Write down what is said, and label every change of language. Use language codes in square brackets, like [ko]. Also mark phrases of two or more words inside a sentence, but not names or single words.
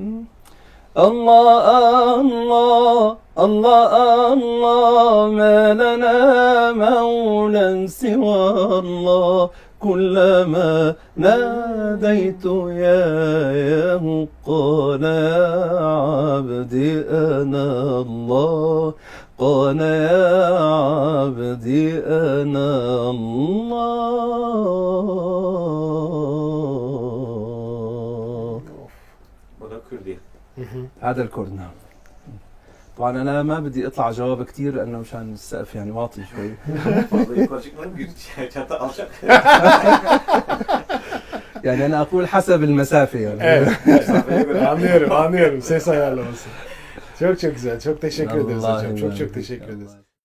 [ar] الله الله الله الله ما لنا مولى سوى الله كلما ناديت ياه قال يا عبدي أنا الله قال يا عبدي أنا الله. [tr] Bu da Kürdi. [ar] هذا الكرد. نعم. طبعا انا ما بدي اطلع جواب كثير لانه مشان السقف يعني واطي شوي. [tr] Fazla yukarı çıkmadım, bir çatı alacak. [ar] يعني انا اقول حسب المسافه يعني. [tr] Evet. Mesafeye göre. Anlıyorum. Ses ayarlaması. Çok güzel. Çok teşekkür ederiz hocam. Vallahi Çok ben- teşekkür ederiz.